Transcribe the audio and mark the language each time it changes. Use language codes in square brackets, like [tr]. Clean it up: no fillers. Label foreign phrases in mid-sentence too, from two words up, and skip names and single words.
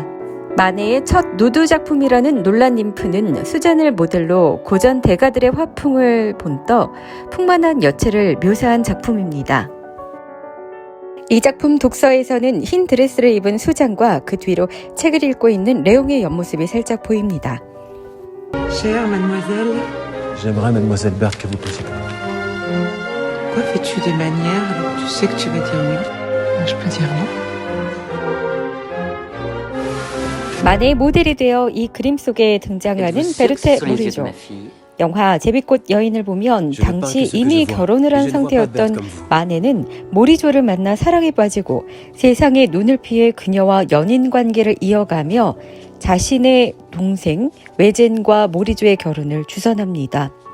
[ko] 마네의 첫 누드 작품이라는 논란 ним프는 수잔을 모델로 고전 대가들의 화풍을 본떠 풍만한 여체를 묘사한 작품입니다. 이 작품 독서에서는 흰 드레스를 입은 수잔과 그 뒤로 책을 읽고 있는 레옹의 옆모습이 살짝 보입니다. [fr] Chère mademoiselle, J'aimerais, mademoiselle Berthe, que vous posiez. pourquoi fais-tu des manières alors que tu sais que tu vas dire oui? Je peux dire non. [ko] 마네의 모델이 되어 이 그림 속에 등장하는 베르테 무리조. 영화 제비꽃 여인을 보면 당시 이미 결혼을 한 상태였던 마네는 모리조를 만나 사랑에 빠지고 세상의 눈을 피해 그녀와 연인 관계를 이어가며 자신의 동생 외젠과 모리조의 결혼을 주선합니다.